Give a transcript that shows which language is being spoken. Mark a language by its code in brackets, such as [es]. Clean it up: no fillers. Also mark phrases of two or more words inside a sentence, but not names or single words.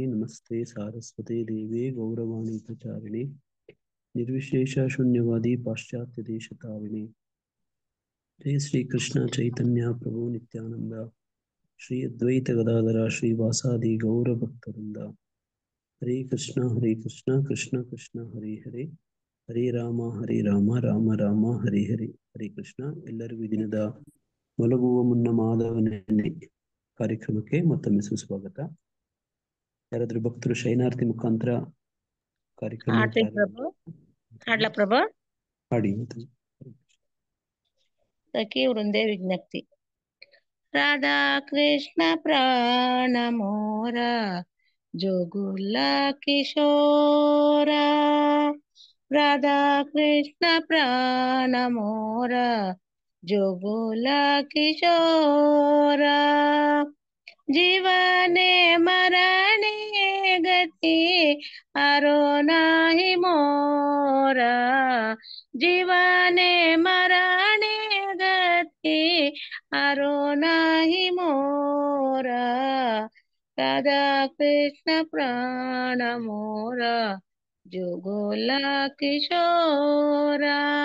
[sa] नमस्ते सारस्वते देवे गौरवाणी प्रचारिणे निर्विशेषशून्यवादी पाश्चात्यदेशतारिणे जय श्री कृष्ण चैतन्य प्रभु नित्यानंद श्री अद्वैत गदाधर श्रीवासादि गौरभक्तवृंद हरे कृष्ण कृष्ण कृष्ण हरे हरे ಹರೇ ರಾಮ ರಾಮ ರಾಮ ಹರೇ ಹರೇ. ಹರೇ ಕೃಷ್ಣ. [kn] ಎಲ್ಲರಿಗೂ ಈ ದಿನದ ಮಲಗುವ ಮುನ್ನ ಮಾಧವನೆನ್ನೆ ಕಾರ್ಯಕ್ರಮಕ್ಕೆ ಮತ್ತೊಮ್ಮೆ ಸುಸ್ವಾಗತ. ಯಾರಾದ್ರೂ ಭಕ್ತರು ಶೈನಾರ್ಥಿ ಮುಖಾಂತರ ಕಾರ್ಯಕ್ರಮ ಹಾಡಿ [bn] সখী বৃন্দে বিজ্ঞপ্তি. রাধা কৃষ্ণ প্রাণ মোর যুগল কিশোর, রাধা কৃষ্ণ প্রাণ মোর যুগল কিশোর, জীবনে মরণে গতি আরো নাহি মোরা, জীবনে মরণে গতি আরো নাহি মোরা, রাধা কৃষ্ণ প্রাণ মোরা যুগল কিশোর,